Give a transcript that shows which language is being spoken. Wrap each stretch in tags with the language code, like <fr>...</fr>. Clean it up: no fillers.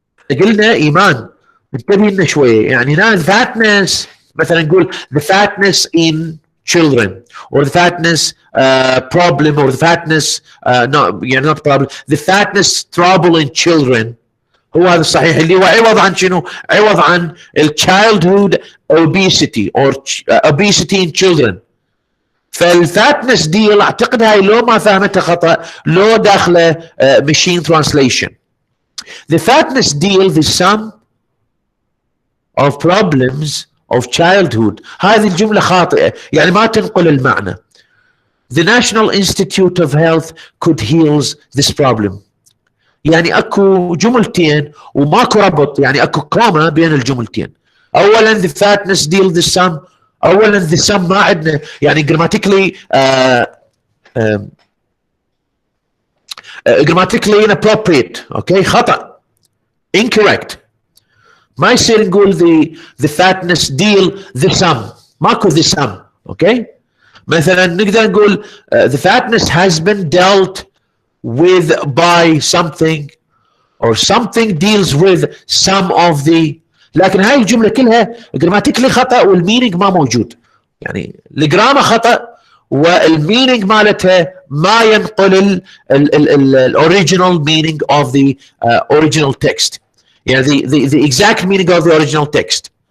<ar>قلنا إيمان انتبه لنا شوية، يعني هنا</ar> <en>fatness</en> <ar>مثلا نقول</ar> <en>the fatness in children, or the fatness problem, or the fatness not problem, the fatness trouble in children.</en> <ar>هو هذا الصحيح اللي هو عوض عن شنو؟ عوض عن</ar> <en>childhood obesity or obesity in children.</en> <ar>فالفاتنس ديل اعتقد هاي لو ما فهمتها خطأ، لو داخله</ar> <en>machine translation. The fatness deal the sum of problems of childhood.</en> <ar>هذه الجملة خاطئة، يعني ما تنقل المعنى.</ar> <en>The National Institute of Health could heal this problem.</en> <ar>يعني اكو جملتين وماكو ربط، يعني اكو كوما بين الجملتين.</ar> <en>اولا the fatness deal the sum، اولا the sum</en> <ar>ما عندنا يعني</ar> <en>grammatically grammatically inappropriate.</en> <ar>اوكي خطأ، incorrect. ما يصير نقول</ar> <en>the fatness deal the sum، ماكو the sum.</en> <ar>اوكي مثلا نقدر نقول</ar> <en>the fatness has been dealt with by something or something deals with some of the.</en> <ar>لكن هاي الجملة كلها جراماتيكلي خطأ والمينينج ما موجود. يعني الجرامة خطأ والمينينج مالتها ما ينقل الاوريجينال</ar> <en>meaning of the original text. يعني the exact meaning of the original text.</en>